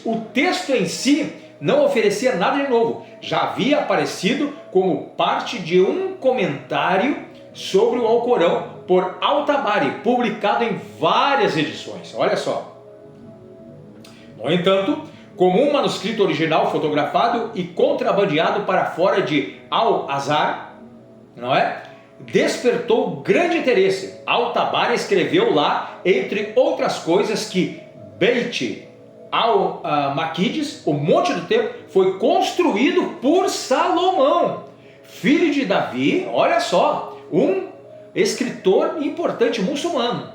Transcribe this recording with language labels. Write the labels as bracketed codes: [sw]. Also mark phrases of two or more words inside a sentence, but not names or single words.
[pt] O texto em si não oferecia nada de novo, já havia aparecido como parte de um comentário sobre o Alcorão por Al-Tabari, publicado em várias edições. Olha só. No entanto, como um manuscrito original fotografado e contrabandeado para fora de Al-Azhar, não é? Despertou grande interesse. Al-Tabari escreveu lá, entre outras coisas, que Beit al-Maquides, o Monte do Templo, foi construído por Salomão, filho de Davi. Olha só, um escritor importante muçulmano.